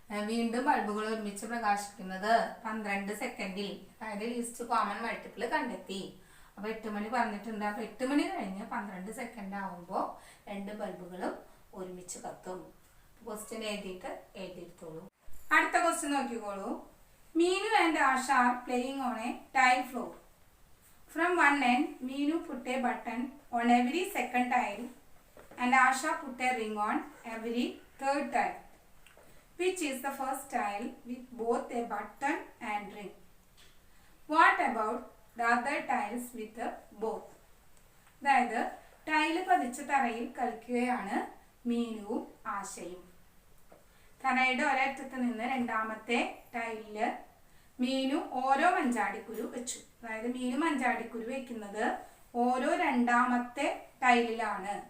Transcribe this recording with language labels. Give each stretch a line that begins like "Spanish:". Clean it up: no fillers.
Malayalam: വീണ്ടും ബൾബുകൾ ഒരുമിച്ച് പ്രകാശിക്കുന്നത് 12 സെക്കൻഡിൽ, അതായത് ലീസ്റ്റ് കോമൺ മൾട്ടിപ്പിൾ കണ്ടെത്തി. അപ്പൊ 8 മണി പറഞ്ഞിട്ടുണ്ട്. അപ്പൊ 8 മണി കഴിഞ്ഞ് 12 സെക്കൻഡ് ആവുമ്പോൾ 2 ബൾബുകളും ഒരുമിച്ച് കത്തും. ക്വസ്റ്റ്യൻ എഴുതിയിട്ടോളൂ. അടുത്ത ക്വസ്റ്റ്യൻ നോക്കിക്കോളൂ.
English: Meenu and Asha are playing on a tile floor. From one end, Meenu put a button on every second tile and Asha put a ring on every third tile. Which is the first tile with both a button and ring? What about the other tiles with both?
Malayalam: അതായത് tile പതിച്ച തറയിൽ കളിക്കുകയാണ് മീനുവും ആശയും. തറയുടെ ഒരറ്റത്ത് നിന്ന് രണ്ടാമത്തെ ടൈലില് മീനു ഓരോ മഞ്ചാടിക്കുരു വെച്ചു. അതായത് മീനു മഞ്ചാടിക്കുരു വെക്കുന്നത് ഓരോ രണ്ടാമത്തെ ടൈലിലാണ്.